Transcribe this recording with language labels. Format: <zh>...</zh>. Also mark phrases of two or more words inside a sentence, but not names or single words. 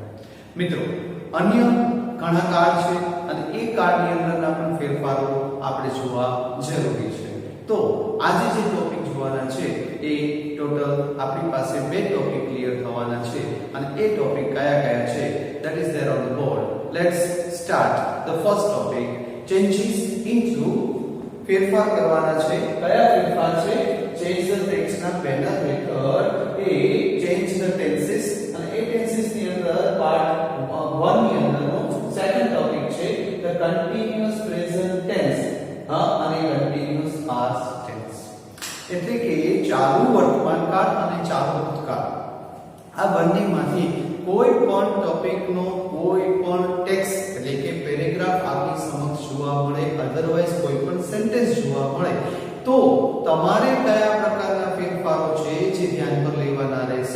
<gu>મિત્રો, અન્ય ઘણા કાર્ડ છે અને એ કાર્ડની અંદરના પણ ફેરફારો આપણે જોવા જરૂરી છે. તો આજે જે ટોપિક જોવાના છે એ ટોટલ આપણી પાસે બે ટોપિક ક્લિયર થવાના છે અને એ ટોપિક કયા કયા છે</gu> <en>that is there on the board. Let's start the first topic, changes into.</en> <gu>ફેરફાર કરવાના છે. કયા ફેરફાર છે?</gu> <en>change the text</en> <gu>ના બેનર હેઠળ એ</gu> <en>change the tenses</en> <gu>અને એ tenses ની અંદર પાર્ટ 1 ની અંદરનો</gu> <en>second topic</en> <gu>છે</gu> <en>the continuous present tense</en> <gu>અને</gu> <en>continuous past tense.</en> <gu>એટલે કે ચાલુ વર્તમાન કાળ અને ચાલુ ભૂતકાળ આ બંનેમાંથી કોઈ પણ ટોપિકનો કોઈ પણ ટેક્સ્ટ એટલે કે પેરેગ્રાફ આપની સમક્ષ જોવા મળે, અધરવાઇઝ કોઈ પણ સેન્ટેન્સ જોવા મળે તો તમારે કયા પ્રકારના ફેરફારો છે જે ધ્યાન પર લેવાના રહેશે.</gu>